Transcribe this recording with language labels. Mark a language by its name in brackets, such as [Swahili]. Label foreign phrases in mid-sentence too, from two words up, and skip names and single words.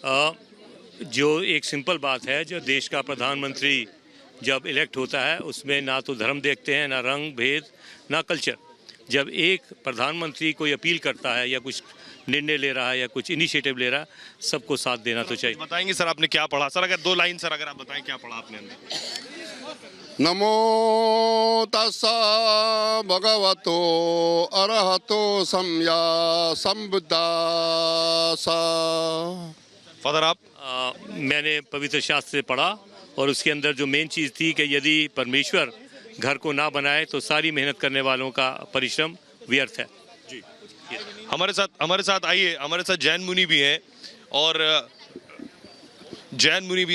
[Hindi] जो एक सिंपल बात है, जो देश का प्रधानमंत्री जब इलेक्ट होता है उसमें ना तो धर्म देखते हैं, ना रंग भेद, ना कल्चर। जब एक प्रधानमंत्री कोई अपील करता है या कुछ निर्णय ले रहा है या कुछ इनिशिएटिव ले रहा है, सबको साथ देना तो चाहिए। बताएंगे सर आपने क्या पढ़ा? सर अगर 2 लाइन सर अगर आप बताएं क्या पढ़ा आपने अंदर। [Pali] नमो तस्सा भगवतो अरहतो सम्मा संबुद्धासा। [Hindi] फादर आप? मैंने पवित्र शास्त्र से पढ़ा और उसके अंदर जो मेन चीज़ थी कि यदि परमेश्वर घर को ना बनाए तो सारी मेहनत करने वालों का परिश्रम व्यर्थ है। जी हमारे साथ आइए, हमारे साथ जैन मुनि भी हैं और जैन मुनि भी।